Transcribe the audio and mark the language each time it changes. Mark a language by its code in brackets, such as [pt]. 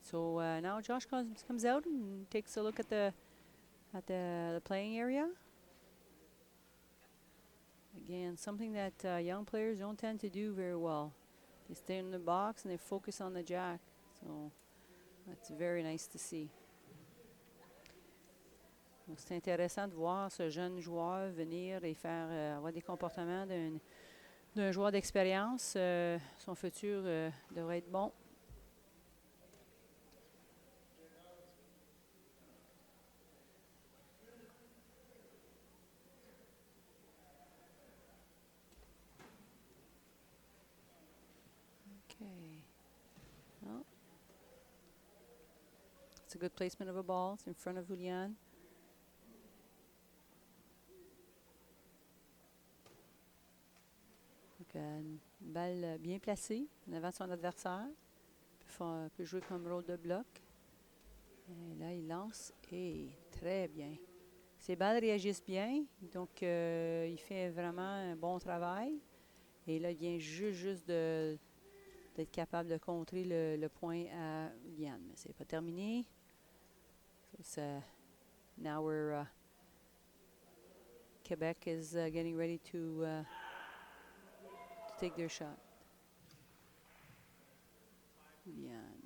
[en] So now Josh comes out and takes a look at the playing area. Again, something that young players don't tend to do very well. They stay in the box and they focus on the jack. So that's very nice to see. [fr] Donc c'est intéressant de voir ce jeune joueur venir et faire avoir des comportements d'un joueur d'expérience. Son futur devrait être bon. [en] Okay. Well, it's a good placement of a ball. It's in front of Iulian. [fr] Une balle bien placée en avant de son adversaire. Peut jouer comme rôle de bloc. Et là, il lance et très bien. Ses balles réagissent bien, donc il fait vraiment un bon travail. Et là, il vient juste d'être capable de contrer le point à Iulian. Mais c'est pas terminé. [en] So now Quebec is getting ready to take their shot. Iulian.